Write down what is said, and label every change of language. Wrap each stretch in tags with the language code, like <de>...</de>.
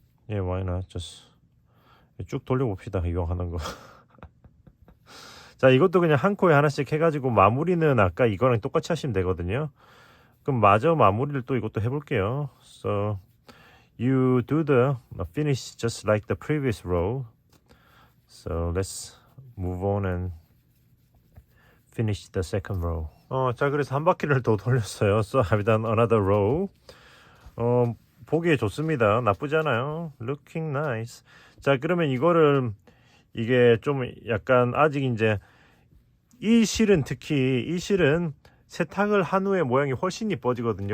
<en>예, why not?</en> <ko>just 쭉 돌려봅시다. 이거 하는 거. 자, 이것도 그냥 한 코에 하나씩 해가지고 마무리는 아까 이거랑 똑같이 하시면 되거든요. 그럼 마저 마무리를 또 이것도 해볼게요.</ko> <en>So you do the finish just like the previous row. So let's move on and finish the second row.</en> <ko>자, 그래서 한 바퀴를 더 돌렸어요.</ko> <en>So I've done another row.</en> <ko>보기에 좋습니다. 나쁘지 않아요.</ko> <en>Looking nice.</en> <ko>자, 그러면 이거를 이게 좀 약간 아직 이제 이 실은 특히 이 실은 세탁을 한 후에 모양이 훨씬 이뻐지거든요.</ko>